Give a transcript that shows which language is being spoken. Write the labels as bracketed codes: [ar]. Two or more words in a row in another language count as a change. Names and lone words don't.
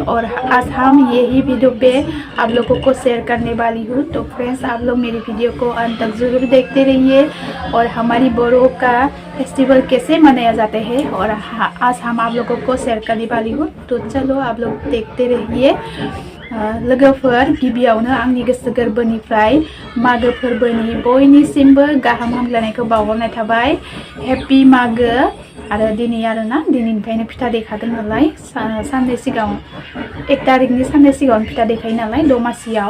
[hi] और आज हम यही वीडियो पे आप लोगों को शेयर करने वाली हूँ। तो फ्रेंड्स, आप लोग मेरी वीडियो को अंत तक ज़रूर देखते रहिए और हमारी बोरो का फेस्टिवल कैसे मनाया जाता है और आज हम आप लोगों को शेयर करने वाली हूँ। तो चलो आप लोग देखते रहिए। [brx] लोगोफोर, गिबियावनो आंनि गोसो गोरबोनिफ्राय मागो फोरबोनि बयनिसिमबो गाहाम हामलायनायखौ बावहरनाय थाबाय। हैप्पी मागो। आरो दिनै आरोना दिनैनिफ्रायनो फिथा देखादों नालाय, साननै सिगां 1 तारिखनि साननै सिगां फिथा देखायो नालाय दमासियाव।